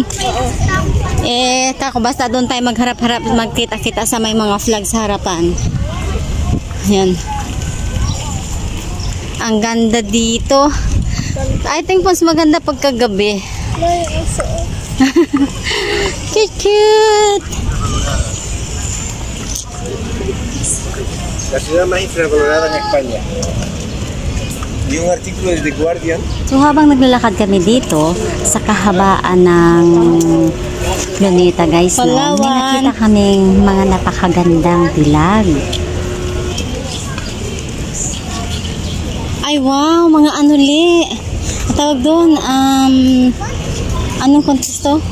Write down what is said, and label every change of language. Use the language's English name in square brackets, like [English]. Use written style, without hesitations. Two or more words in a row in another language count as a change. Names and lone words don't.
[Filipino] Kako, basta doon tayo magharap-harap, magkita-kita sa may mga flag sa harapan. Ayan. Ang ganda dito. [English] I think [Filipino] mas maganda pagkagabi. [English] Cute! [Spanish] La ciudad más infravalorada en España. Y un artículo de The Guardian. [Filipino] So habang naglalakad kami dito sa kahabaan ng Lunita guys, no, may nakita kaming mga napakagandang dilag. Ay wow, mga li. Tawag doon, anong contest to?